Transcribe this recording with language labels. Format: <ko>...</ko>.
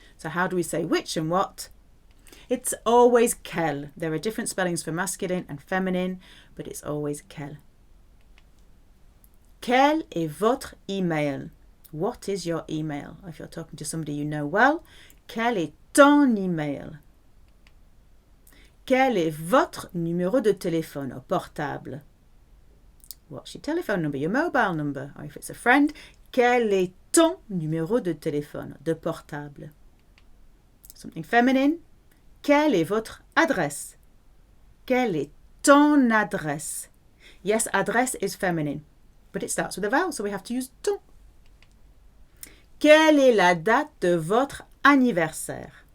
<en>So how do we say which and what? It's always quel. There are different spellings for masculine and feminine, but it's always quel.</en> <fr>Quel est votre email?</fr> <en>What is your email? If you're talking to somebody you know well,</en> <fr>quel est ton email? Quel est votre numéro de téléphone or portable?</fr> <en>What's your telephone number, your mobile number? Or if it's a friend,</en> <fr>quel est ton numéro de téléphone, de portable?</fr> <en>Something feminine.</en> <fr>Quelle est votre adresse? Quelle est ton adresse?</fr> <en>Yes, adresse is feminine, but it starts with a vowel, so we have to use ton.</en> <fr>Quelle est la date de votre anniversaire?</fr>